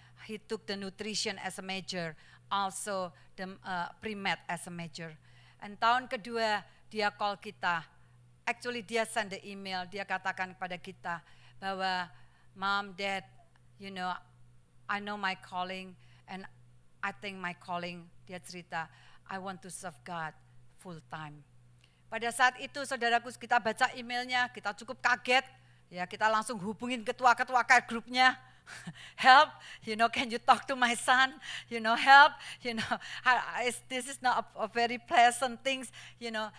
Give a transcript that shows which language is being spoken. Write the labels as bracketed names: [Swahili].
[English] He took the nutrition as a major, also the pre-med as a major. [Indonesian] And tahun kedua dia call kita. [English] Actually dia send the email, [Indonesian] dia katakan kepada kita bahwa [English] Mom, Dad, you know, I know my calling and I think my calling, [Indonesian] dia cerita, [English] I want to serve God full time. [Indonesian] Pada saat itu saudaraku, kita baca emailnya, kita cukup kaget, ya kita langsung hubungin ketua-ketua grupnya. [English] Help, you know, can you talk to my son? You know, help, you know, this is not a very pleasant things, you know.